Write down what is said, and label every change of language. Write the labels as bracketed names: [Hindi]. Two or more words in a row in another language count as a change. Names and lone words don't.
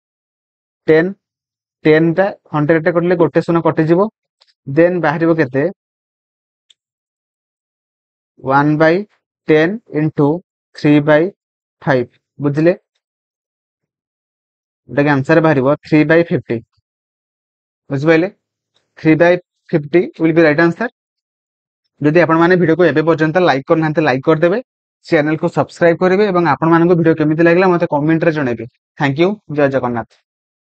[Odia] 10 ଟା 100 ଟା କଟିଲେ ଗୋଟେ ଶୂନ କଟିଯିବ ଦେନ୍ ବାହାରିବ କେତେ 1/10 ଇଣ୍ଟୁ 3/5 ବୁଝିଲେ ଏଟା ଆନ୍ସର ବାହାରିବ 3/50 ବୁଝିପାରିଲେ। [English] 3/50 will be right answer। [Odia] ଯଦି ଆପଣମାନେ ଭିଡ଼ିଓକୁ ଏବେ ପର୍ଯ୍ୟନ୍ତ ଲାଇକ୍ କରିନାହାନ୍ତି ଲାଇକ୍ କରିଦେବେ, ଚ୍ୟାନେଲକୁ ସବସ୍କ୍ରାଇବ କରିବେ ଏବଂ ଆପଣମାନଙ୍କୁ ଭିଡ଼ିଓ କେମିତି ଲାଗିଲା ମୋତେ କମେଣ୍ଟରେ ଜଣାଇବେ। [English] Thank you, [Odia] ଜୟ ଜଗନ୍ନାଥ।